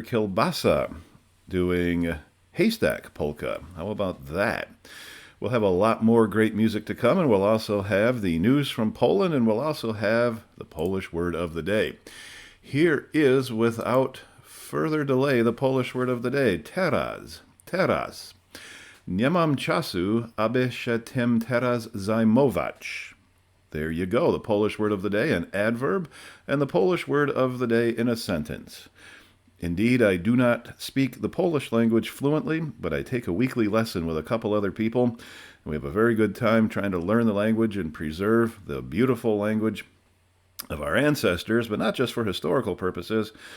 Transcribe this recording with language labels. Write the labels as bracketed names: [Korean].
[English] Kielbasa doing Haystack Polka. How about that? We'll have a lot more great music to come, and we'll also have the news from Poland, and we'll also have the Polish word of the day. Here is, without further delay, the Polish word of the day. [Polish] Teraz. Teraz. Nie mam czasu, aby się tym teraz zajmować. [English] There you go, the Polish word of the day, an adverb, and the Polish word of the day in a sentence. Indeed, I do not speak the Polish language fluently, but I take a weekly lesson with a couple other people, and we have a very good time trying to learn the language and preserve the beautiful language of our ancestors, but not just for historical purposes.